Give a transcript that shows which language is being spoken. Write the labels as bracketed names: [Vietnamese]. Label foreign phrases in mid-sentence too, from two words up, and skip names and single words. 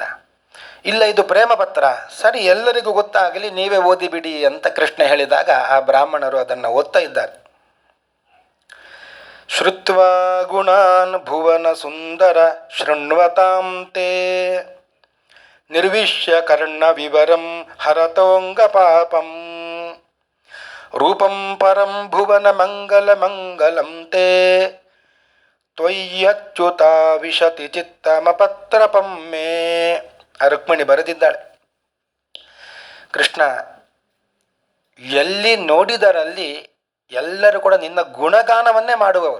[Kannada] ಇಲ್ಲ, ಇದು ಪ್ರೇಮ ಪತ್ರ, ಸರಿ ಎಲ್ಲರಿಗೂ ಗೊತ್ತಾಗಲಿ, ನೀವೇ ಓದಿಬಿಡಿ ಅಂತ ಕೃಷ್ಣ ಹೇಳಿದಾಗ ಆ ಬ್ರಾಹ್ಮಣರು ಅದನ್ನು ಓದ್ತಾ ಇದ್ದಾರೆ. [Sanskrit] ಶ್ರುತ್ವಾ ಗುಣಾನ್ ಭುವನ ಸುಂದರ ಶೃಣ್ವತಾಂ ತೇ ನಿರ್ವಿಶ್ಯ ಕರ್ಣ ವಿವರಂ ಹರತೋಂಗ ಪಾಪಂ ರೂಪಂ ಪರಂ ಭುವನ ಮಂಗಲ ಮಂಗಲಂ ತೇ ತ್ವಯ್ಯಚ್ಯುತ ವಿಶತಿ ಚಿತ್ತಮಪತ್ರಪಂ ಮೇ. [Kannada] ರುಕ್ಮಿಣಿ ಬರೆದಿದ್ದಾಳೆ, ಕೃಷ್ಣ ಎಲ್ಲಿ ನೋಡಿದರಲ್ಲಿ ಎಲ್ಲರೂ ಕೂಡ ನಿನ್ನ ಗುಣಗಾನವನ್ನೇ ಮಾಡುವವರು.